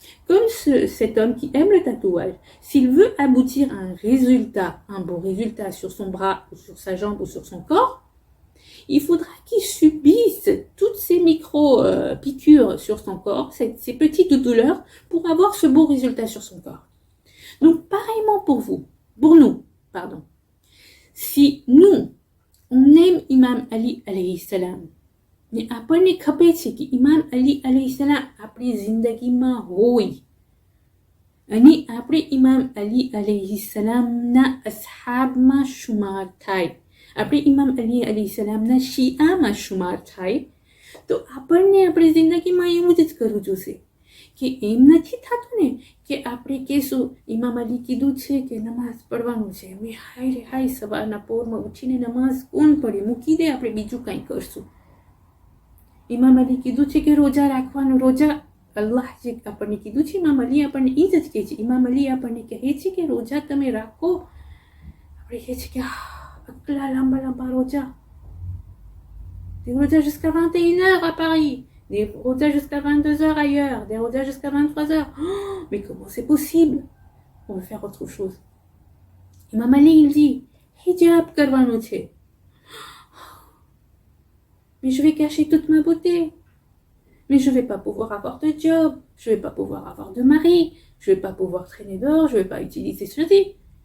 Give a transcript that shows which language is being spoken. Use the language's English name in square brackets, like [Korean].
[French] Comme cet homme qui aime le tatouage, s'il veut aboutir à un bon résultat sur son bras, ou sur sa jambe, ou sur son corps, il faudra qu'il subisse toutes ces micro-piqûres sur son corps, ces petites douleurs, pour avoir ce beau résultat sur son corps. Donc, pareillement pour nous, si nous, on aime Imam Ali alayhi salam, [Gujarati] ને આપણને ખબર છે કે ઇમામ અલી અલૈહિસ્સલામ આપણી જિંદગીમાં હોય અને આપણે ઇમામ અલી અલૈહિસ્સલામના અસ્હાબમાં શુમાર થાય, આપણે ઇમામ અલી અલૈહિસ્સલામના શિયામાં શુમાર થાય, તો આપણને આપણી જિંદગીમાં એવું જ કરવું જોશે કે એમ નથી થતું ને કે આપણે કહેશું ઇમામ અલી કીધું છે કે નમાઝ પઢવાનું છે, અમે હાય રે હાય સવારના પોરમાં ઉઠીને નમાઝ કોણ પઢે, મૂકી દે, આપણે બીજું કંઈ કરશું. ઇમામ અલી કીધું છે કે રોજા રાખવાનું, રોજા અલ્લાહ જે આપણને કીધું છે, ઇમામ અલી આપણને એ જ કહે છે. [French] ઇમામ અલી [Gujarati] આપણને કહે છે કે રોજા તમે રાખો, આપણે કહે છે કે આટલા લાંબા લાંબા રોજા, [French] des rojas jusqu'à 21h à Paris, des rojas jusqu'à 22h ailleurs, des rojas jusqu'à 23h. Oh, mais comment c'est possible? On veut faire autre chose. Imam Ali il dit hijab [Gujarati] કરવાનું છે, [French] mais je vais cacher toute ma beauté, mais je ne vais pas pouvoir avoir de job, je ne vais pas pouvoir avoir de mari, je ne vais pas pouvoir traîner dehors, je ne vais pas utiliser ceci.